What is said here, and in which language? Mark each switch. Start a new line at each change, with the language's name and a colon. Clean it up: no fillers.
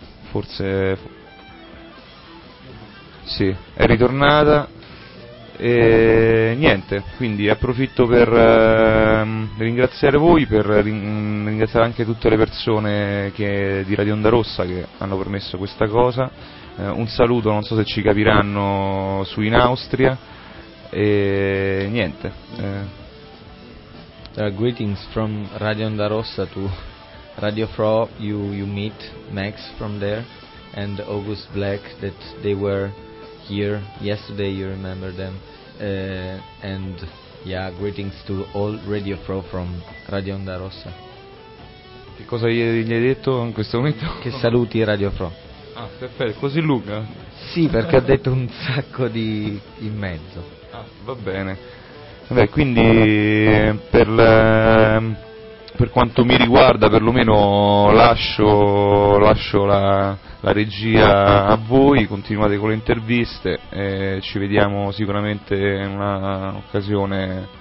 Italian: Forse sì, è ritornata e niente, quindi approfitto per ringraziare voi, per ringraziare anche tutte le persone che di Radio Onda Rossa che hanno permesso questa cosa. Un saluto, non so se ci capiranno, su in Austria e niente.
English: Greetings from Radio Onda Rossa to Radio Fro, you meet Max from there and August Black, that they were here yesterday, you remember them, and yeah, greetings to all Radio Pro from Radio Onda Rossa.
Italian: Che cosa gli hai detto in questo momento? Che saluti Radio Pro. Ah, perfetto, così lunga? Sì, perché ha detto un sacco di in mezzo. Ah, va bene. Vabbè, quindi per quanto mi riguarda, perlomeno lascio la regia a voi, continuate con le interviste e ci vediamo sicuramente in una occasione